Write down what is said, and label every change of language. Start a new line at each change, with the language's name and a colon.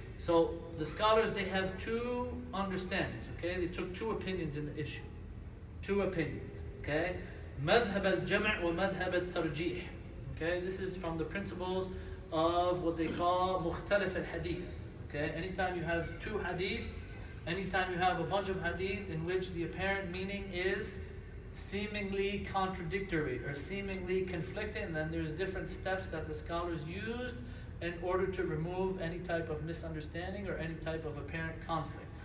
English: So the scholars, they have two understandings, okay? They took two opinions in the issue. Two opinions, okay?
Arabic: مذهب الجمع ومذهب الترجيح.
English: Okay, this is from the principles of what they call مختلف الحديث. Okay, anytime you have two hadith, anytime you have a bunch of hadith in which the apparent meaning is seemingly contradictory or seemingly conflicting, then there's different steps that the scholars used in order to remove any type of misunderstanding or any type of apparent conflict.